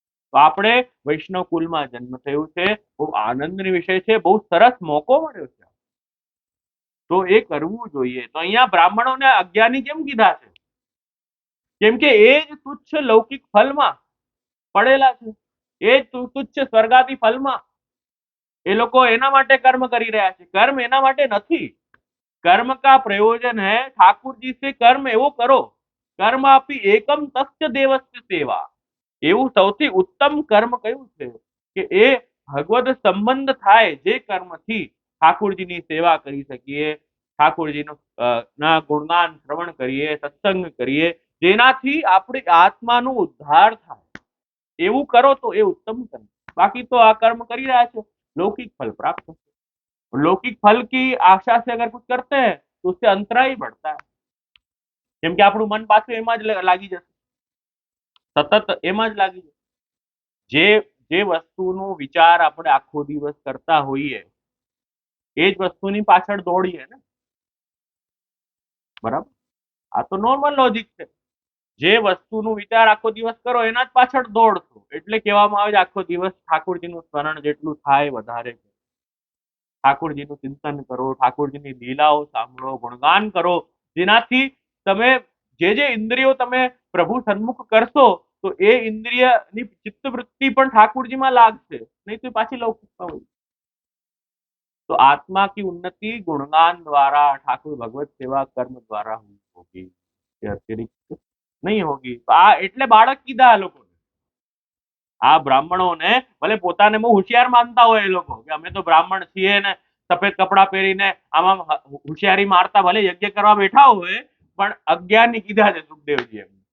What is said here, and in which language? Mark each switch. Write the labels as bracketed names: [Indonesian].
[Gujarati] તો આપણે વૈષ્ણવ કુલમાં જન્મ થયું છે, બહુ આનંદની વિષય છે, બહુ સરસ મોકો મળ્યો છે, તો એ કરવું જોઈએ. તો અહીંયા બ્રાહ્મણોને અજ્ઞાની કેમ કીધા છે? કેમ કે એ જ તુચ્છ લૌકિક ફલમાં પડેલા છે, એ જ તુચ્છ સ્વર્ગાદી ફલમાં એ લોકો એના માટે કર્મ કરી રહ્યા છે. કર્મ એના માટે નથી. [Hindi] कर्म का प्रयोजन है ठाकुर जी से कर्म एवो करो, कर्म आपी एकम तस्य देवस्य सेवा. [Gujarati] એવું સૌથી ઉત્તમ કર્મ કયું છે કે એ ભગવદ સંબંધ થાય, જે કર્મથી ઠાકોરજીની સેવા કરી શકીએ, ઠાકોરજીનો ના ગુણગાન શ્રવણ કરીએ, સત્સંગ કરીએ, જેનાથી આપણી આત્માનો ઉદ્ધાર થાય. એવું કરો તો એ ઉત્તમ કર્મ. બાકી તો આ કર્મ કરી રહ્યા છે, [Hindi] लौकिक फल प्राप्त होते, लौकिक फल की आशा से अगर कुछ करते हैं तो उससे अंतराय बढ़ता है. [Gujarati] કેમ કે આપણું મન પાછું એમાં જ લાગી જશે, સતત એમાં જ લાગી જશે. જે જે વસ્તુનો વિચાર આપણે આખો દિવસ કરતા હોઈએ, એ જ વસ્તુની પાછળ દોડીએ ને. બરાબર? આ તો નોર્મલ લોજિક છે. જે વસ્તુનો વિચાર આખો દિવસ કરો એના જ પાછળ દોડશો, એટલે કહેવામાં આવે છે આખો દિવસ ઠાકોરજીનું સ્મરણ જેટલું થાય વધારે, ઠાકોરજીનું ચિંતન કરો, ઠાકોરજીની લીલાઓ સાંભળો, ગુણગાન કરો, જેનાથી તમે જે ઇન્દ્રિયો તમે પ્રભુ સન્મુખ કરશો, તો એ ઇન્દ્રિયની ચિત્તવૃત્તિ પણ ઠાકોરજીમાં લાગશે, નહીં તો પાછી લૌકિકમાં હોય. [Hindi] तो आत्मा की उन्नति गुणगान द्वारा, ठाकुर भगवत सेवा कर्म द्वारा होगी, अतिरिक्त नहीं होगी. [Gujarati] तो आ એટલે બાળક કીધા આ લોકોને, આ બ્રાહ્મણોને, ભલે પોતાને બહુ હોશિયાર માનતા હોય એ લોકો કે અમે તો બ્રાહ્મણ છીએ ને સફેદ કપડા પહેરીને આમાં હોશિયારી મારતા ભલે યજ્ઞ કરવા બેઠા હોય, પણ અજ્ઞાની કીધા છે સુખદેવજી એમ.